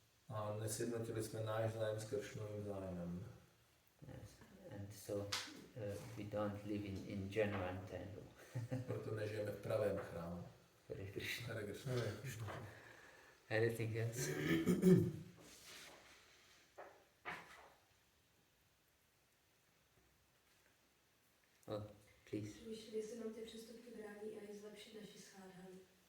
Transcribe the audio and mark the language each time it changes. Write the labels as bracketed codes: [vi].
[cs] A nesjednotili jsme náš zájem s Kršnovým zájmem. [en] Yes. And so we don't live in genuine temple. [cs] Proto nežijeme v pravém chrámu. [en] Hare Krishna. Hare Krishna. Anything else? Please. [cs] Jestli nám ty přestupky brání a je zlepšit naši schádhanu.